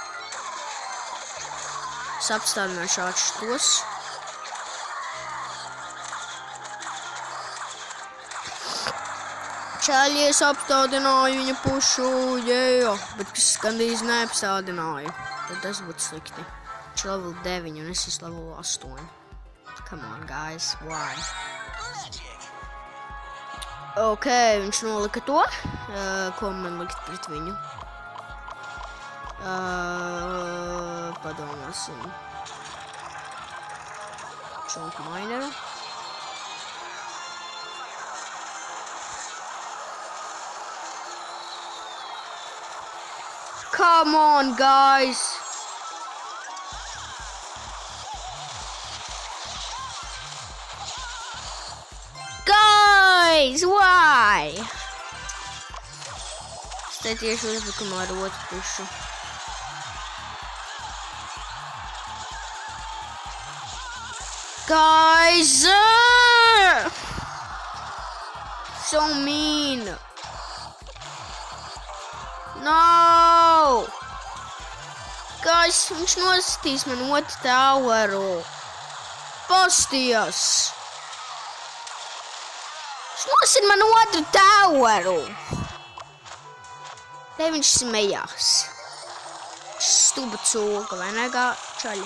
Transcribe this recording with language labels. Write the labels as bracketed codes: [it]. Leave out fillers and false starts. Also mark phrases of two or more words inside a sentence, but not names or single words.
[lv] Es apstādināšu tos. Čaļi, es apstādināju viņa pušu, bet kas gandrīz neapstādināju. Tad tas būtu slikti. Viņš level 9 un es esmu level 8. [en] Come on, guys, why? [lv] Ok, viņš nolika to. Ko man likt pret viņu? Padomāsim. [en] Chunk Miner. Come on, guys! Guys, why? [lv] Es te tieši uzbrukumā ar otru pušu. [en] Guys! So mean! No! Guys, [lv] viņš nostīs man otru toweru. Postījos! Viņš nosit man otru toweru. Te viņš smējās. Stuba cūka, vai ne, čaļi?